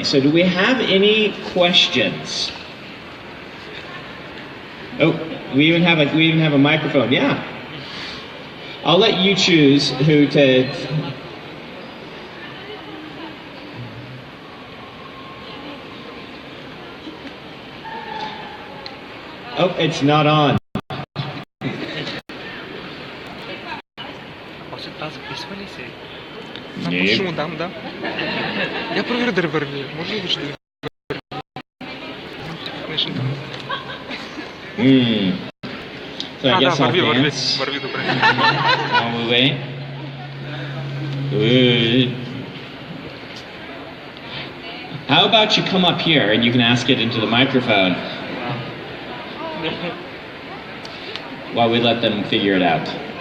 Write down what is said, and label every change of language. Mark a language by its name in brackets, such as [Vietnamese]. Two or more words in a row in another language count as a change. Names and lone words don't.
[English] So do we have any questions? Oh, we even have a microphone. Yeah. I'll let you choose who to. Oh, it's not on. [Bulgarian] Ще му дам, да. Я проверя да върви. Може ли да [English] So I guess I'll dance. [Bulgarian] Върви добре. [English] While we wait. Good. How about you come up here and you can ask it into the microphone while we let them figure it out.